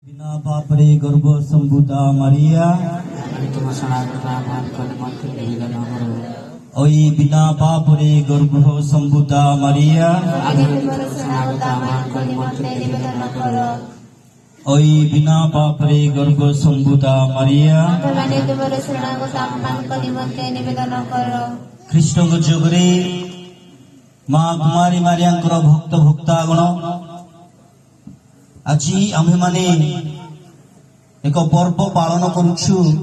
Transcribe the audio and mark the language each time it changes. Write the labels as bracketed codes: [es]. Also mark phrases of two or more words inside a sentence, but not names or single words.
[or] ବିନା ପାପରେ ଗର୍ଭ ସମ୍ଭୂତା ମାରିଆ ଓଇ ବିନା ପାପରେ ଗର୍ଭ ସମ୍ଭୂତା ମାରିଆ ଓଇ ବିନା ପାପରେ ଗର୍ଭ ସମ୍ଭୂତା ମାରିଆ ଖ୍ରୀଷ୍ଟଙ୍କ ଯୋଗରେ ମା କୁମାରୀ ମାରିଆଙ୍କର ଭକ୍ତ ଭକ୍ତାଗଣ ଆଜି ଆମ୍ଭେମାନେ ଏକ ପର୍ବ ପାଳନ କରୁଛୁ